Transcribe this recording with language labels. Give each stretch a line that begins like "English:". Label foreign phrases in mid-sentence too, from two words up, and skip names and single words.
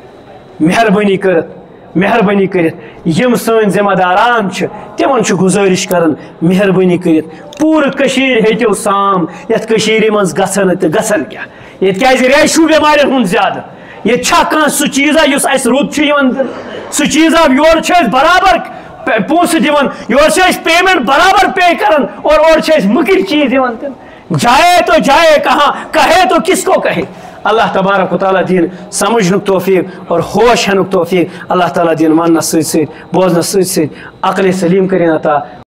Kashmiri: مہربٲنی کٔرِتھ یم سٲنۍ ذمہ داران چھِ تِمن چھُ گُزٲرِش کران مہربٲنی کٔرِتھ پوٗرٕ کٔشیٖر ہیٚتِو سام. یتھ کٔشیٖرِ منٛز گژھن نہٕ تہٕ گژھن کیٛاہ, ییٚتہِ کیازِ ریشوٗ بٮ۪مارٮ۪ن ہُنٛد زیادٕ. ییٚتہِ چھا کانٛہہ سُہ چیٖزا یُس اسہِ رُت چھُ یِوان دِنہٕ, سُہ چیٖزا یورٕ چھِ أسۍ برابر پونٛسہٕ دِوان, یورٕ چھِ أسۍ پیمنٹ برابر پے کران اور اورٕ چھِ أسۍ مٔکٕرۍ چیٖز یِوان دِنہٕ.
Urdu: جائے تو جائے کہاں, کہے تو کس کو کہے.
Kashmiri: اللہ تبارک و تعالیٰ دین سمجھنک توفیق اور ہوش ہنک توفیق. اللہ تعالیٰ دین ماننس ست بوزنس ست عقل سلیم کریں عطا.